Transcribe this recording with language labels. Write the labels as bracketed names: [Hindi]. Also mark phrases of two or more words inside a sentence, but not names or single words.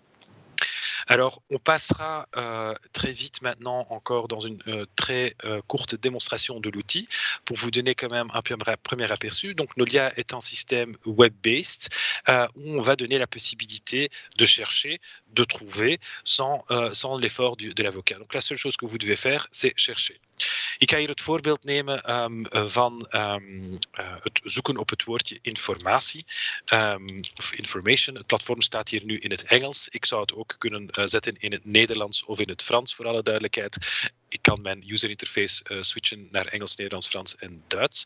[French] Alors, on passera très vite maintenant encore dans une très courte démonstration de l'outil pour vous donner quand même un premier aperçu. Donc, Nolia est un système web-based où on va donner la possibilité de chercher, de trouver sans l'effort de l'avocat. Donc, la seule chose que vous devez faire, c'est chercher. [Dutch] Ik ga hier het voorbeeld nemen van het zoeken op het woordje informatie of information. Het platform staat hier nu in het Engels. Ik zou het ook kunnen zetten in het Nederlands of in het Frans, voor alle duidelijkheid. Ik kan mijn [English] user interface [Dutch] switchen naar Engels, Nederlands, Frans en Duits.